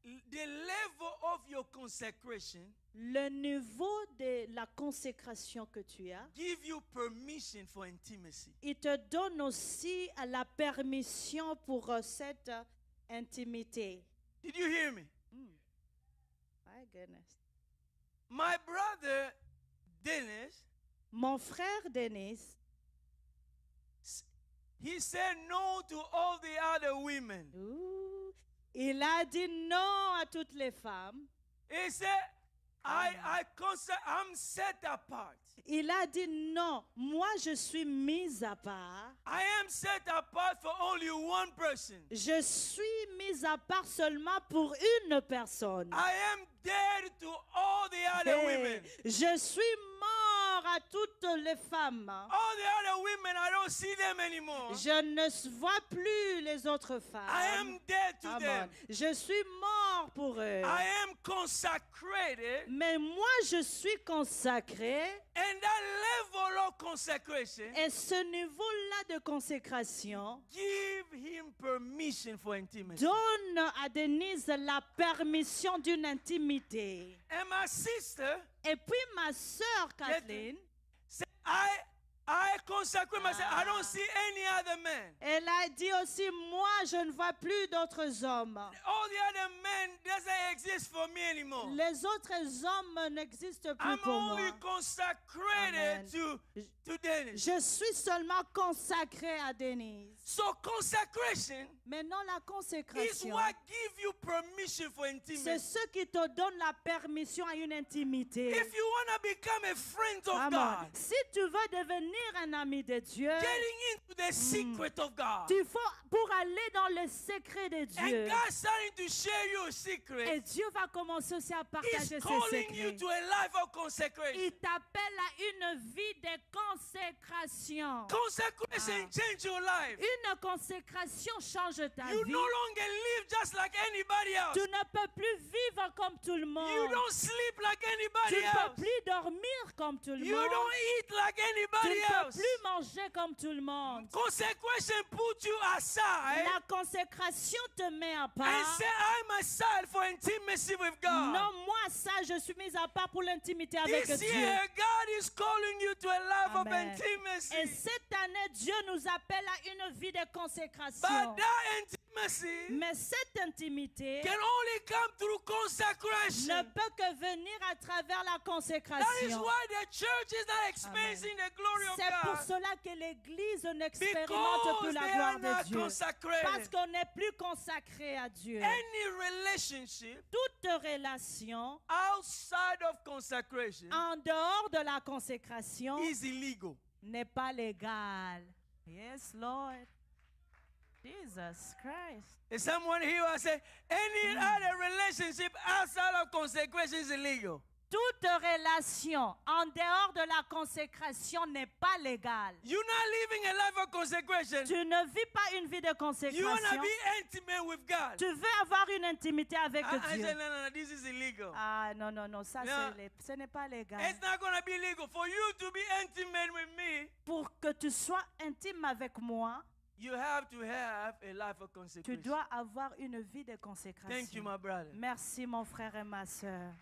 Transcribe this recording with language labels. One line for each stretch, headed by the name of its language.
English: The level of your consecration
French: Le niveau de la consécration que tu as,
English: give you permission for intimacy.
French: il te donne aussi la permission pour cette intimité.
English: Did you hear me? My goodness. My brother Dennis,
French: Mon frère Denis,
English: he said no to all the other women.
French: il a dit non à toutes les femmes.
English: He said, I'm set apart.
French: Il a dit non, moi je suis mis à part.
English: I am set apart for only one person.
French: Je suis mis à part seulement pour une personne.
English: I am dead to all the other women.
French: Je suis mort à toutes les femmes.
English: All the other women, I don't see them anymore.
French: Je ne vois plus les autres femmes.
English: I am dead to them.
French: Je suis mort pour eux.
English: I am consecrated.
French: Mais moi, je suis consacré.
English: And that level of consecration,
French: et ce niveau-là de consécration,
English: give him permission for intimacy.
French: Donne à Denise la permission d'une intimité.
English: And my sister,
French: et puis ma sœur Kathleen,
English: I consecrate myself. I don't see any other man.
French: Elle a dit aussi, moi, je ne vois plus d'autres hommes.
English: All the other men doesn't exist for me anymore.
French: Les autres hommes n'existent plus pour moi.
English: I'm only consecrated to Denise.
French: Je suis seulement consacré à Denise.
English: So consecration,
French: maintenant la consécration,
English: is what give you permission for intimacy.
French: C'est ce qui te donne la permission à une intimité.
English: If you want to become a friend of God,
French: si tu veux devenir un ami de Dieu,
English: getting into the secret of God,
French: il faut pour aller dans le secret de Dieu.
English: And God starting to share your secret.
French: Et Dieu va commencer aussi à partager ses secrets.
English: You to a life of consecration.
French: Il t'appelle à une vie de consécration.
English: Consecration change your life.
French: Une consécration change ta vie.
English: You no longer live just like anybody else.
French: Tu ne peux plus vivre comme tout le monde.
English: You don't sleep like anybody
French: else. Tu ne peux plus dormir comme tout le monde.
English: You don't eat like anybody else.
French: Tu ne peux plus manger comme tout le monde.
English: Consecration put you aside.
French: La consécration te met à part.
English: And say, I'm aside for intimacy with God.
French: Non, moi ça, je suis mise à part pour l'intimité avec Dieu.
English: This year, God is calling you to a life of intimacy.
French: Et cette année, Dieu nous appelle à une vie de consécration.
English: But that intimacy,
French: mais cette intimité,
English: can only come through consecration.
French: Ne peut que venir à travers la consécration.
English: That is why the church is not experiencing the glory of God.
French: C'est pour cela que l'Église n'expérimente plus la gloire de Dieu. Parce qu'on n'est plus consacré à Dieu.
English: Any relationship,
French: toute relation,
English: outside of consecration,
French: en dehors de la consécration,
English: is illegal.
French: N'est pas légal.
English: Yes, Lord.
French: Jesus Christ.
English: Is someone here who say any other relationship outside of consecration is illegal?
French: Toute relation en dehors de la consécration n'est pas légale.
English: You're not living a life of consecration.
French: Tu ne vis pas une vie de consécration.
English: You want to be intimate with God.
French: Tu veux avoir une intimité avec Dieu.
English: I said, no, this is illegal.
French: Ah non, ça ce n'est pas légal.
English: It's not going to be legal for you to be intimate with me.
French: Pour que tu sois intime avec moi,
English: you have to have a life of consecration.
French: Tu dois avoir une vie de consécration.
English: Thank you, my brother.
French: Merci, mon frère et ma sœur.